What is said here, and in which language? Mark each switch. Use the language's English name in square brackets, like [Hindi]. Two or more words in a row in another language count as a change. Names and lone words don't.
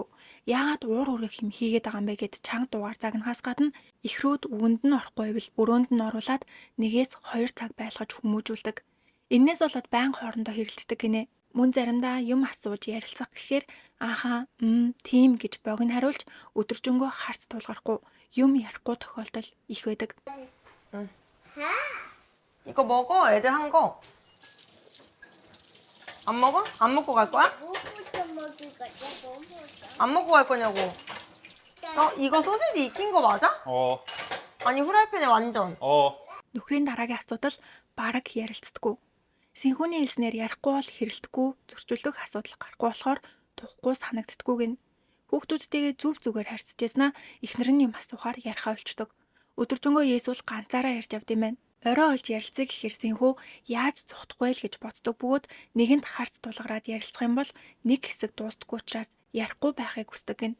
[Mongolian] Яагаад уур үрэх юм хийгээд байгаа юм бэ гэд чанга дугаар загнахаас гадна эхрүүд үгэнд нь орохгүй байвал өрөөнд нь оруулаад 1-2 цаг байлгаж хүмүүжүүлдэг. Иннээс болоод байнга хоорондоо хэрэлддэг гинэ. Мөн заримдаа юм асууж ярилцах гэхээр ааха тийм гэж богино хариулж өдөржингөө харц тулгарахгүй юм ярихгүй тохиолдол их байдаг. [Korean] 이거 먹어. 애들 한 거. 안 먹어? 안 먹고 갈 거야? 뭐부터 먹을 거야? 뭐부터? 안 먹고 갈 거냐고. 이거 소시지 익힌 거 맞아? 아니 후라이팬에 완전. [Mongolian] Нөхрийн дараагийн асуудал бараг ярилцдаггүй. Сэнхүүний хэлснээр ярихгүй бол хэрэлдэхгүй зөрчилдөх асуудал гарахгүй болохоор тухгүй санагддаггүй гин. Хүүхдүүдтэйгээ зүв зүгээр харьцажсэнаа эхнэр нь юм асуухаар ярихаа болчдөг. Өдөржингөө Есүс ганцаараа ярьж явд юм байна. Орой олж ярилцъя гэхээр Сэнхүү яаж зухдахгүй л гэж боддог бөгөөд нэгэнд харц тулгараад ярилцах юм бол нэг хэсэг дуустдаггүй учраас ярихгүй байхыг хүсдэг гин.